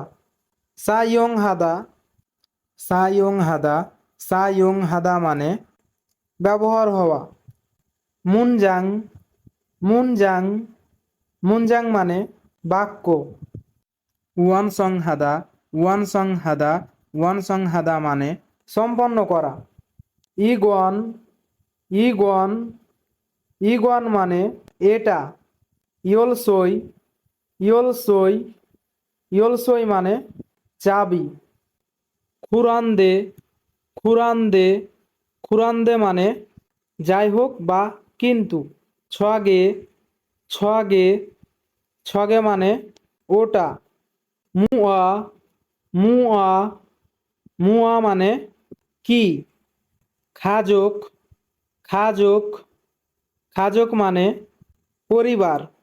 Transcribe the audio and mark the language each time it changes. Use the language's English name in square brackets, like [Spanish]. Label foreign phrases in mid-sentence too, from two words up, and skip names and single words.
[Korean] 사용하다 사용하다 사용하다 [Bangla] মানে ব্যবহার হওয়া। [Korean] 문장 문장 문장 [Bangla] মানে বাক্য। [Korean] 완성하다 완성하다 완성하다 [Bangla] মানে সম্পন্ন করা। [Korean] 이건 이건 이건 [Bangla] মানে এটা। [Korean] 열쇠 열쇠 열쇠 [Bangla] মানে চাবি। [Korean] 그런데 그런데 그런데 [Bangla] মানে যাই হোক বা কিন্তু। [Korean] 저게 저게 저게 [Bangla] মানে ওটা। [Korean] 뭐야 뭐야 뭐야 [Bangla] মানে কি। [Korean] 가족 가족 가족 [Bangla] মানে পরিবার।